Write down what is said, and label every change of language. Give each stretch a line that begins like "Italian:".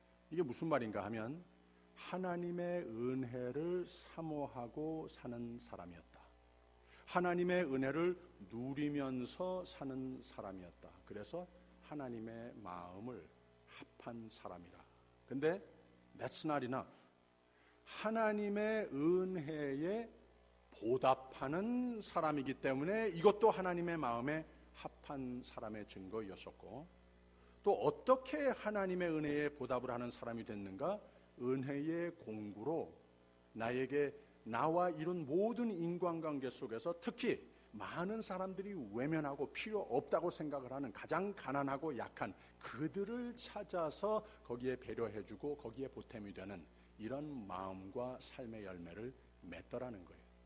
Korean: 이게 무슨 말인가 하면 하나님의 은혜를 사모하고 사는 사람이었다. 하나님의 은혜를 누리면서 사는 사람이었다. 그래서 하나님의 마음을 합한 사람이라. 근데
English: that's not enough.
Korean: 하나님의 은혜에 보답하는 사람이기 때문에 이것도 하나님의 마음에 합한 사람의 증거였었고, 또 어떻게 하나님의 은혜에 보답을 하는 사람이 됐는가? 은혜의 공구로 나에게 나와 이룬 모든 인간관계 속에서 특히 많은 사람들이 외면하고 필요 없다고 생각을 하는 가장 가난하고 약한 그들을 찾아서 거기에 배려해주고 거기에 보탬이 되는 이런 마음과 삶의 열매를 맺더라는 거예요.